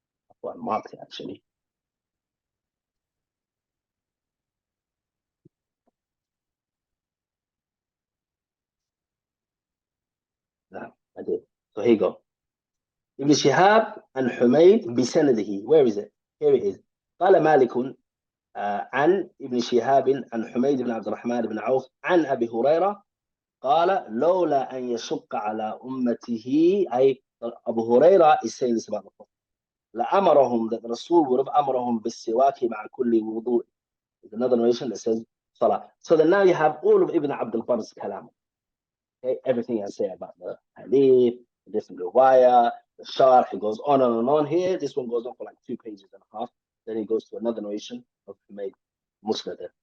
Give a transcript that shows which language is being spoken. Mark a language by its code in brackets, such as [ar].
[en] I've got marked it actually. No, I did. So here you go. Ibn Shihab and Humayd بسنده. Where is it? Here it is. [ar] قال مالك عن ابن شهاب عن حميد بن عبد الرحمن بن عوف عن أبي هريرة قال لولا أن يشق على أمته, أي [en] Abu Hurairah is saying this about the Prophet. [ar] لأمرهم, [en] that the Rasul would have [ar] أمرهم بالسواك مع كل وضوء. [en] There's another narration that says Salah. So then now you have all of Ibn Abdul Bar's kalam. Okay, everything I say about the hadith, the different riwayah, the sharh, it goes on and on. Here, this one goes on for like 2 pages and a half. Then it goes to another narration of Humayd Musnad.